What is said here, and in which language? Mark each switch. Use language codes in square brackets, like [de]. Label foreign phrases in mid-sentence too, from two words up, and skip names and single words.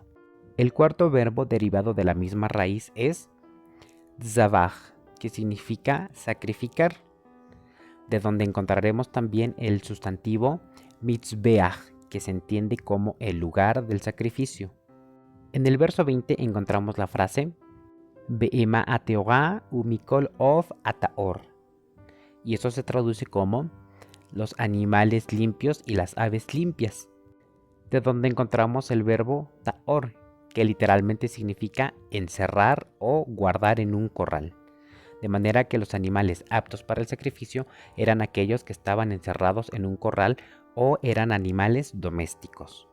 [es] El cuarto verbo derivado de la misma raíz es tzavach, que significa sacrificar, de donde encontraremos también el sustantivo mitzbeach, que se entiende como el lugar del sacrificio. En el verso 20 encontramos la frase [he] בהמה הטהורה ו מכל עוף הטהור, [es] y eso se traduce como los animales limpios y las aves limpias, de donde encontramos el verbo taor, que literalmente significa encerrar o guardar en un corral, de manera que los animales aptos para el sacrificio eran aquellos que estaban encerrados en un corral o eran animales domésticos.